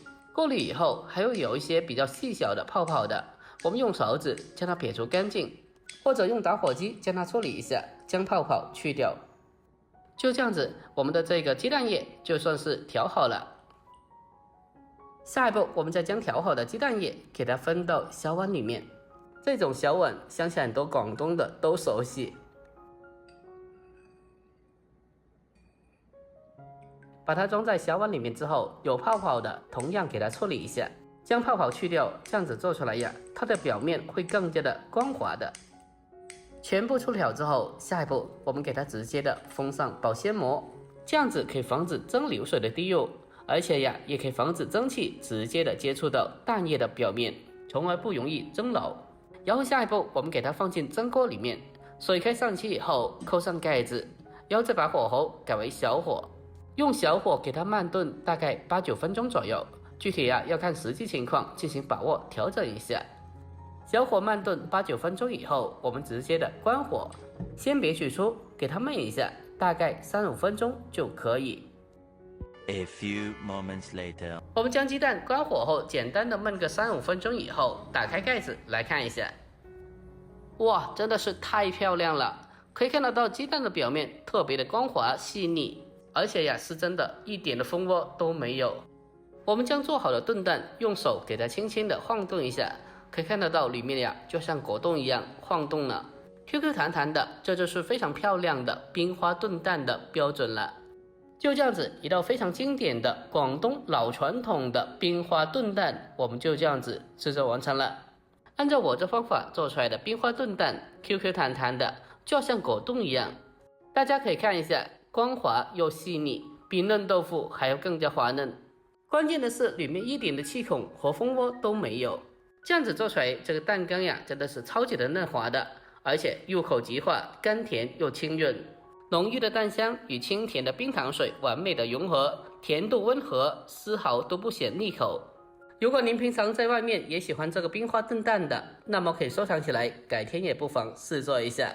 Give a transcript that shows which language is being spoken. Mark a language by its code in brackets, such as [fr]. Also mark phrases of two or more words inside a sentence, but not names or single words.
[zh] 過濾以後還會有一些比較細小的泡泡的，我們用勺子將它撇除乾淨，或者用打火機將它處理一下，將泡泡去掉。就這樣子，我們的這個雞蛋液就算是調好了。下一步，我們再將調好的雞蛋液給它分到小碗裡面。這種小碗，相信很多廣東的都熟悉。把它裝在小碗裡面之後，有泡泡的同樣給它處理一下，將泡泡去掉，這樣子做出來呀，它的表面會更加的光滑的。全部處理好之後，下一步我們給它直接的封上保鮮膜，這樣子可以防止蒸餾水的滴入。而且呀，也可以防止蒸汽直接的接觸到蛋液的表面，從而不容易蒸老。然後下一步，我們給它放進蒸鍋裡面，水開上去以後，扣上蓋子，然後再把火候改為小火，用小火給它慢燉大概8-9分鐘左右，具體呀要看實際情況進行把握調整一下。小火慢燉8-9分鐘以後，我們直接的關火，先別取出，給它燜一下，大概3-5分鐘就可以。 [en] A few moments later， [zh] 我們將雞蛋關火後，簡單的燜個3-5分鐘以後，打開蓋子來看一下。哇，真的是太漂亮了！可以看得到雞蛋的表面特別的光滑細膩，而且呀是真的一點的蜂窩都沒有。我們將做好的燉蛋用手給它輕輕的晃動一下，可以看得到裡面呀就像果凍一樣晃動了，QQ 彈彈的，這就是非常漂亮的冰花燉蛋的標準了。就這樣子，一道非常經典的廣東老傳統的冰花燉蛋，我們就這樣子製作完成了。按照我這方法做出來的冰花燉蛋 ，QQ 彈彈的，就像果凍一樣。大家可以看一下，光滑又細膩，比嫩豆腐還要更加滑嫩。關鍵的是，裡面一點的氣孔和蜂窩都沒有。這樣子做出來，這個蛋羹呀，真的是超級的嫩滑的，而且入口即化，甘甜又清潤。濃郁的蛋香與清甜的冰糖水完美的融合，甜度溫和，絲毫都不顯膩口。如果您平常在外面也喜欢这个冰花炖蛋的，那么可以收藏起来，改天也不妨试做一下。